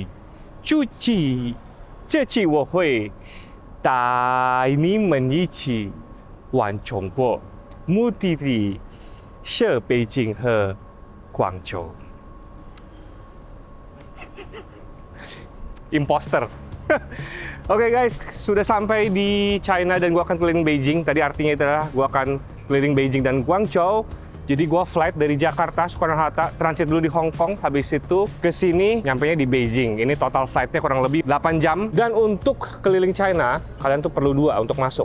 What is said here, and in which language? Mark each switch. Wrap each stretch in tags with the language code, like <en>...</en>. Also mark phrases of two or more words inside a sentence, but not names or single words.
<zh>注意，这期我会带你们一起玩中国，目的地是北京和广州。Imposter.</zh> <id>Oke guys, sudah sampai di China dan gua akan keliling Beijing. Tadi artinya itu adalah gua akan keliling Beijing dan Guangzhou. Jadi gua flight dari Jakarta, Soekarno-Hatta, transit dulu di Hong Kong, habis itu ke sini, nyampenya di Beijing. Ini total flightnya kurang lebih 8 jam. Dan untuk keliling China, kalian tuh perlu 2 untuk masuk.</id>